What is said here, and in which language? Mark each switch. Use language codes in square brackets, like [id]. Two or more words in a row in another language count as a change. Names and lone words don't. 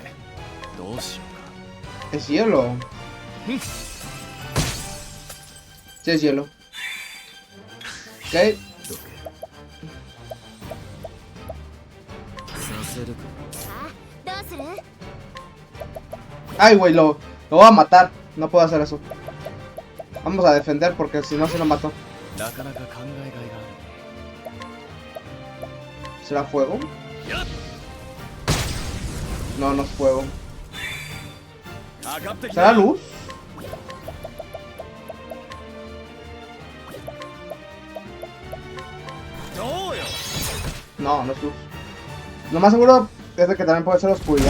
[es] Es hielo. Sí, es hielo. Ok. [ja] どけさせるか。さあどうする？ [es] Ay, güey, lo voy a matar. No puedo hacer eso. Vamos a defender porque si no se lo mato. [ja] なかなか考えがいがある。 [es] ¿Será fuego? No, no es fuego. [ja] 上がってき [es] ¿Será [ja] た。 [es] luz? No, no es luz. Lo más seguro es de que también puede ser oscuridad.